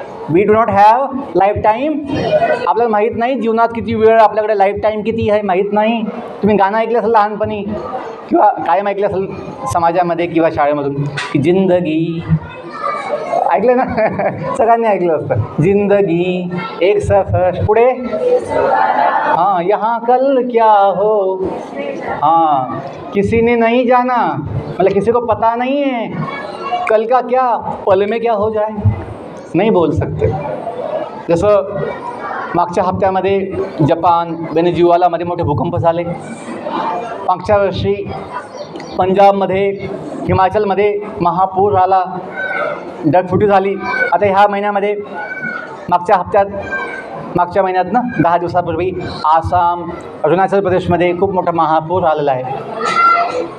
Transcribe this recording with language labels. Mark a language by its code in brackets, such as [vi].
[en] We do not have life time. [mr] आपल्याला माहीत नाही जीवनात किती वेळ आपल्याकडे, लाईफ टाईम किती आहे माहीत नाही. तुम्ही गाणं ऐकलं असेल लहानपणी किंवा कायम ऐकलं असेल समाजामध्ये किंवा शाळेमधून की जिंदगी, ऐकलं ना? सगळ्यांनी ऐकलं असतं. [hi] जिंदगी एक सफर, पुढे हाँ यहाँ कल क्या हो, हाँ किसी ने नहीं जाना, मतलब किसी को पता नहीं है कल का क्या, पल में क्या हो जाए, नहीं बोल सकते. [mr] जसं मागच्या हप्त्यामध्ये जपान वेनेझुएलामध्ये मोठे भूकंप झाले. मागच्या वर्षी पंजाबमध्ये हिमाचलमध्ये महापूर आला, ढगफुटी झाली. आता ह्या महिन्यामध्ये मागच्या महिन्यात ना 10 दिवसापूर्वी आसाम अरुणाचल प्रदेशमध्ये खूप मोठा महापूर आलेला आहे.